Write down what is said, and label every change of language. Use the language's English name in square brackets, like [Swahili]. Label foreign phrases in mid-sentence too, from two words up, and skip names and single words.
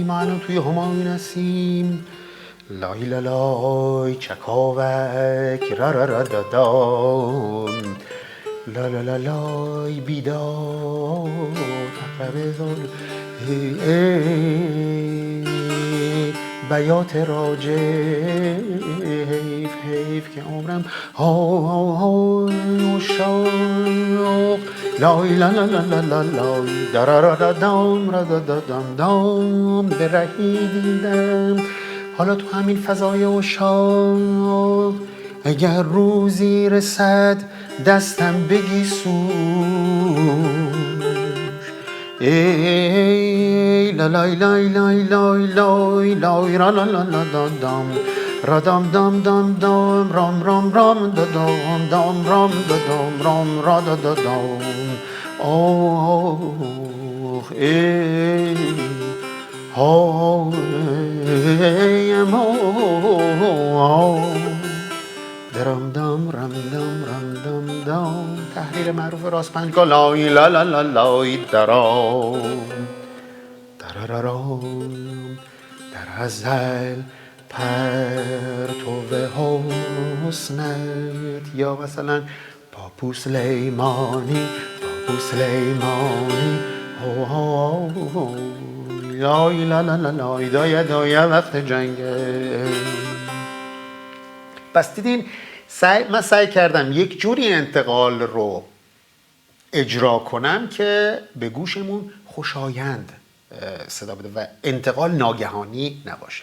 [Persian] ما الان توی همایون هستیم. لای لالای چکاوک را را را دادام، لا لا لا لای بیداد اقرب زال بیات راجع، حیف که عمرم عشاق. لای لا لا لا لا لا لای درارادام رادادام دام برهیدیدم. حالا تو همین فضای عشاق اگر روزی رسد دستم بگی سوش، ای لای لای لای لای لای لای را لا لا لا دام را دام دام دام دام رام رام رام دام دام رام دام رام را دام. آه ای درم دام رم دام رم دام دام. تحریر معروف راست پنجگاه. لای لا لا لا لای درام درارارام در ازل پرتو حسنت. یا مثلا پاپو سلیمانی پاپو سلیمانی لای لا لا لا لای دایه دایه وقت جنگه. پس دیدین من سعی کردم یک جوری انتقال رو اجرا کنم که به گوشمون خوشایند صدا بده و انتقال ناگهانی نباشه.